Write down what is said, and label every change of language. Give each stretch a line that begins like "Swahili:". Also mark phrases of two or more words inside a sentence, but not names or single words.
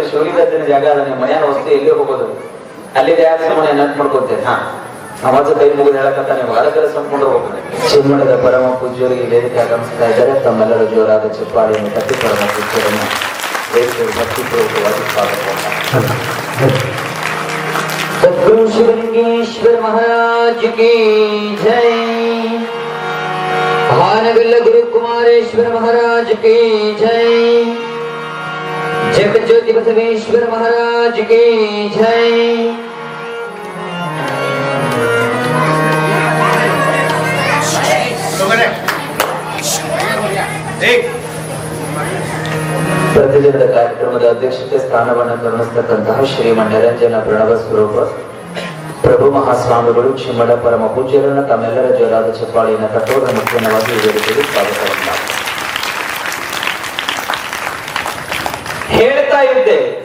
Kannada: ಶಿವಲಿಂಗನ ಜಾಗ ಅದನ್ನ ಮನೆಯ ವಸ್ತು ಎಲ್ಲಿ ಹೋಗೋದು, ಅಲ್ಲಿ ಮನೆ ನೆನಪು ಮಾಡ್ಕೊತೇನೆ. ನಮಾಜ ಕೈ ಮುಗಿದು ಹೇಳಕಂತ ನೀವು ಅದಕ್ಕೆಲ್ಲ ಸಂಕೊಂಡು ಹೋಗ್ತೇನೆ. ಚಿನ್ಮಣದ ಪರಮ ಪೂಜ್ಯರಿಗೆ ವೇದಿಕೆ ಆಗಮಿಸ್ತಾ ಇದ್ದಾರೆ. ತಮ್ಮೆಲ್ಲರ ಜೋರಾದ ಚಪ್ಪಾಳೆಯನ್ನು ತಟ್ಟಿ ಪರಮ ಪೂಜ್ಯರನ್ನ ವೇದಿಕೆಗೆ ಭಕ್ತಿಪೂರ್ವಕವಾಗಿ ಸ್ವಾಗತ.
Hindi: सद्गुरु शिवलिंगेश्वर महाराज की जय। भानगल गुरु कुमारेश्वर महाराज की जय। जगत ज्योति बसवेश्वर महाराज की जय।
Kannada: ಪ್ರತಿದಿನದ ಕಾರ್ಯಕ್ರಮದ ಅಧ್ಯಕ್ಷತೆ ಸ್ಥಾನವನ್ನು ಗಮನಿಸತಕ್ಕಂತಹ ಶ್ರೀಮನ್ ನಿರಂಜನ ಪ್ರಣವ ಸ್ವರೂಪ ಪ್ರಭು ಮಹಾಸ್ವಾಮಿಗಳು ಚಿಮ್ಮಡ ಪರಮ ಪೂಜ್ಯರನ್ನ ತಮ್ಮೆಲ್ಲರ ಜೋರಾದ ಚಪ್ಪಾಳೆಯನ್ನು ತಟ್ಟುವುದರ ಮುಖ್ಯವಾಗಿ ವೇದಿಕೆಗೆ ಸ್ವಾಗತವನ್ನ ಹೇಳ್ತಾ ಇದ್ದೆ.